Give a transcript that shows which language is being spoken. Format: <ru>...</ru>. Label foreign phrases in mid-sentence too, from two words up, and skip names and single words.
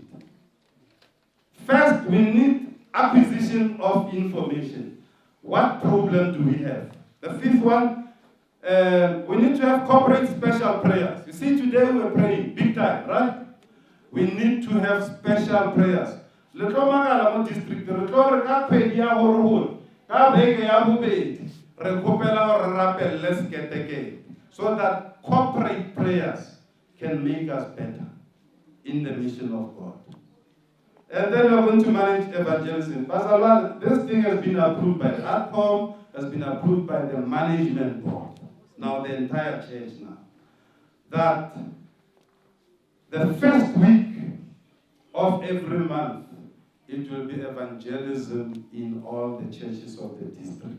<en>First, we need acquisition of information. What problem do we have? The fifth one, we need to have corporate special prayers. You see, today we're praying big time, right? We need to have special prayers.</en> <st>Le tlo magala mo district re tlo re ka phedi ya hore ka beke ya bobedi re kopela hore re rapelle seketeke,</st> <en>so that corporate prayers can make us better in the mission of God. And then we're going to manage evangelism. Pastor Lal, this thing has been approved by the ADCOM, has been approved by the management board, now the entire church now, that the first week of every month, it will be evangelism in all the churches of the district.</en>